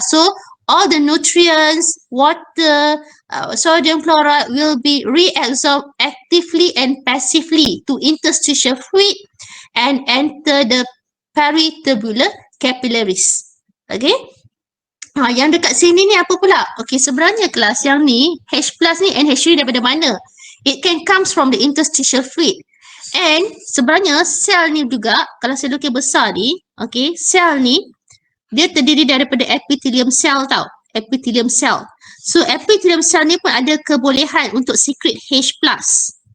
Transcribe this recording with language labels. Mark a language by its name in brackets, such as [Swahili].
[English] So all the nutrients, water, sodium chloride will be reabsorbed actively and passively to interstitial fluid and enter the peritubular capillaries. [Malay] Okay. Yang dekat sini ni apa pula? Okay, sebenarnya kelas yang ni, H plus ni NH3 daripada mana? [English] It can comes from the interstitial fluid. [Malay] And sebenarnya sel ni juga, kalau saya lukis besar ni, okay, sel ni, dia terdiri daripada epithelium cell tau. Epithelium cell. So epithelium cell ni pun ada kebolehan untuk secrete H plus.